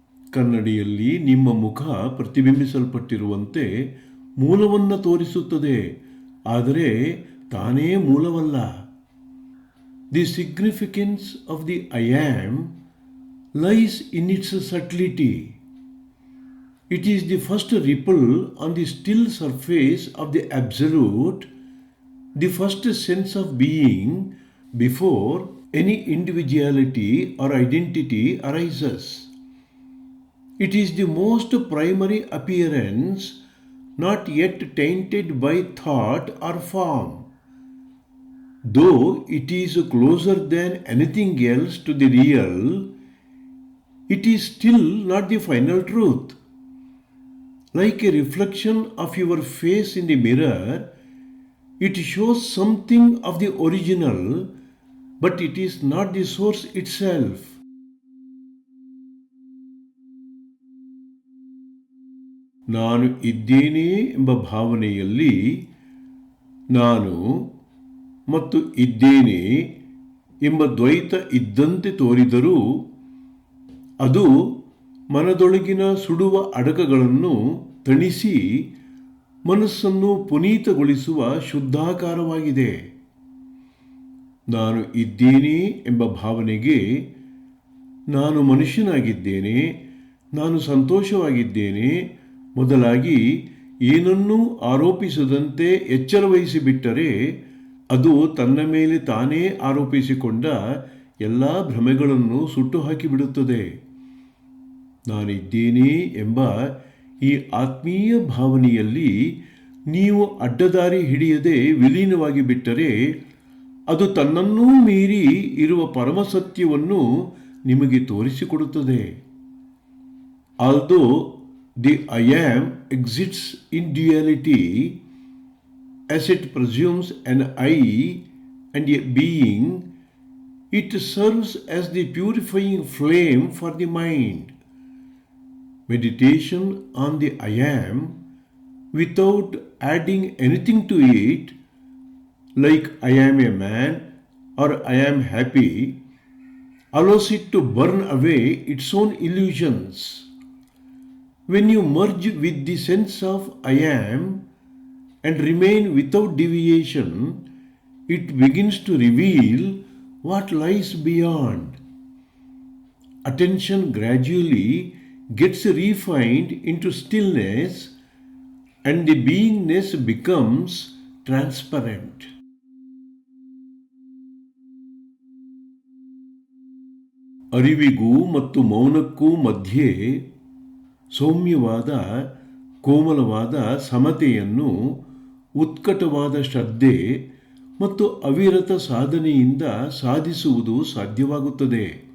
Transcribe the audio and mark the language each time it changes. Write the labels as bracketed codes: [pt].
[kn] ಕನ್ನಡಿಯಲ್ಲಿ ನಿಮ್ಮ ಮುಖ ಪ್ರತಿಬಿಂಬಿಸಲ್ಪಟ್ಟಿರುವಂತೆ ಮೂಲವನ್ನು ತೋರಿಸುತ್ತದೆ, ಆದರೆ ತಾನೇ ಮೂಲವಲ್ಲ. [en] The significance of the I am lies in its subtlety. It is the first ripple on the still surface of the Absolute, the first sense of being before any individuality or identity arises. It is the most primary appearance, not yet tainted by thought or form. Though it is closer than anything else to the real, it is still not the final truth. Like a reflection of your face in the mirror, it shows something of the original, but it is not the source itself. [kn] ನಾನು ಇದ್ದೇನೆ ಎಂಬ ಭಾವನೆಯಲ್ಲಿ ನಾನು ಮತ್ತು ಇದ್ದೇನೆ ಎಂಬ ದ್ವೈತ ಇದ್ದಂತೆ ತೋರಿದರೂ ಅದು ಮನದೊಳಗಿನ ಸುಡುವ ಅಡಕಗಳನ್ನು ತಣಿಸಿ ಮನಸ್ಸನ್ನು ಪುನೀತಗೊಳಿಸುವ ಶುದ್ಧಾಕಾರವಾಗಿದೆ. ನಾನು ಇದ್ದೇನೆ ಎಂಬ ಭಾವನೆಗೆ ನಾನು ಮನುಷ್ಯನಾಗಿದ್ದೇನೆ, ನಾನು ಸಂತೋಷವಾಗಿದ್ದೇನೆ ಮೊದಲಾಗಿ ಏನನ್ನೂ ಆರೋಪಿಸದಂತೆ ಎಚ್ಚರ ವಹಿಸಿಬಿಟ್ಟರೆ ಅದು ತನ್ನ ಮೇಲೆ ತಾನೇ ಆರೋಪಿಸಿಕೊಂಡ ಎಲ್ಲ ಭ್ರಮೆಗಳನ್ನು ಸುಟ್ಟು ಹಾಕಿಬಿಡುತ್ತದೆ. ನಾನಿದ್ದೇನೆ ಎಂಬ ಈ ಆತ್ಮೀಯ ಭಾವನೆಯಲ್ಲಿ ನೀವು ಅಡ್ಡದಾರಿ ಹಿಡಿಯದೆ ವಿಲೀನವಾಗಿ ಬಿಟ್ಟರೆ ಅದು ತನ್ನನ್ನೂ ಮೀರಿ ಇರುವ ಪರಮಸತ್ಯವನ್ನು ನಿಮಗೆ ತೋರಿಸಿಕೊಡುತ್ತದೆ. [en] Although the I am exists in duality, as it presumes an I and a being, it serves as the purifying flame for the mind. Meditation on the I am, without adding anything to it, like I am a man or I am happy, allows it to burn away its own illusions. When you merge with the sense of I am and remain without deviation, it begins to reveal what lies beyond. Attention gradually gets refined into stillness and the beingness becomes transparent. [kn] ಅರಿವಿಗೂ ಮತ್ತು ಮೌನಕ್ಕೂ ಮಧ್ಯೆ ಸೌಮ್ಯವಾದ ಕೋಮಲವಾದ ಸಮತೆಯನ್ನು ಉತ್ಕಟವಾದ ಶ್ರದ್ಧೆ ಮತ್ತು ಅವಿರತ ಸಾಧನೆಯಿಂದ ಸಾಧಿಸುವುದು ಸಾಧ್ಯವಾಗುತ್ತದೆ.